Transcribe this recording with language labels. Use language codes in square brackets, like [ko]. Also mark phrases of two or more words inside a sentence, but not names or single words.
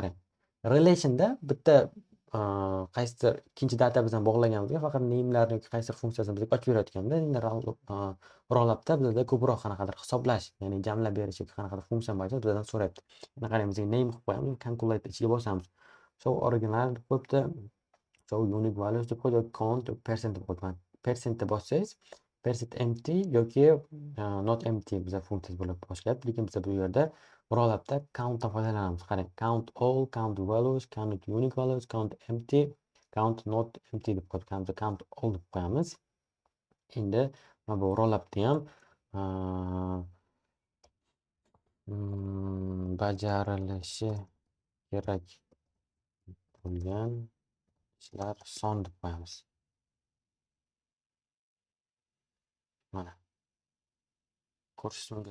[uz] Qarang, relationda bitta qaysidir ikkinchi data bilan bog'laganimizga faqat name'larni yoki qaysidir funksiyasini bizga ochib berayotganda, endi rollupda bizda ko'proq qanaqadir hisoblash, ya'ni jamlab berish yoki qanaqadir funksiya bo'yicha bizdan so'rayapti. Mana qarang, bizga name qilib qo'yamiz, calculate ichiga bosamiz. [en] Show original [uz] deb qo'yibdi. [en] Show unique values [uz] deb qo'ydi, [en] count percent [uz] deb qo'yibman. Percentni bossangiz, [en] percent empty [uz] yoki [en] not empty [uz] bizga funksiyasi bo'lib boshlayapti. Lekin biz bu yerda rollupda countdan foydalanamiz. Qarang, [en] count all, count values, count unique values, count empty, count not empty [uz] deb qo'yib, [en] count all [uz] deb qo'yamiz. Endi mana bu rollupni ham bajarilishi kerak bo'lgan ishlar son deb qo'yamiz. Mana ko'rishingiz mumkin.